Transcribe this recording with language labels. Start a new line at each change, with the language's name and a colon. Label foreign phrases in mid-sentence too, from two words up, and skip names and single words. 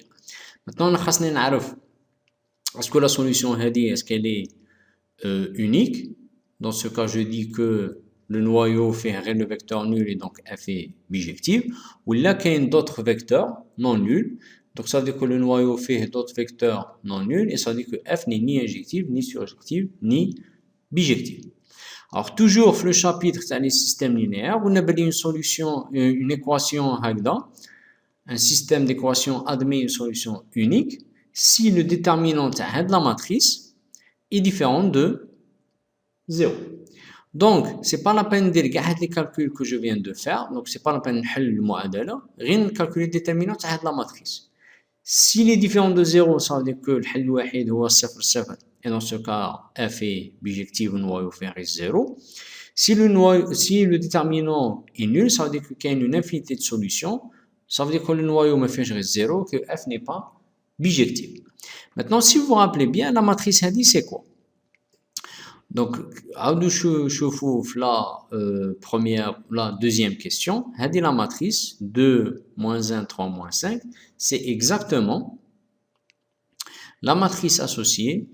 French: Maintenant, on a savoir est-ce que la solution est-ce qu'elle est unique? Dans ce cas, je dis que le noyau fait le vecteur nul et donc f est bijective. Ou là, il y a d'autres vecteurs non nuls. Donc ça veut dire que le noyau fait d'autres vecteurs non nuls et ça veut dire que f n'est ni injective, ni surjective, ni bijective. Alors toujours le chapitre c'est les systèmes linéaires, on a une solution, une équation هكذا. Un système d'équation admet une solution unique si le déterminant de la matrice est différent de 0. Donc, ce n'est pas la peine de faire les calculs que je viens de faire. Donc, ce n'est pas la peine de faire le معادلة. Rien de calculer le déterminant de la matrice. S'il est différent de 0, ça veut dire que le
Arabic: حل الوحيد هو
French: 0, 0. Et dans ce cas, f est bijective, le noyau fait 0. Si le déterminant est nul, ça veut dire qu'il y a une infinité de solutions. Ça veut dire que le noyau me fait 0, que f n'est pas bijective. Maintenant, si vous vous rappelez bien, la matrice c'est quoi? Donc, la deuxième question, la matrice 2, moins 1, 3, moins 5, c'est exactement la matrice associée.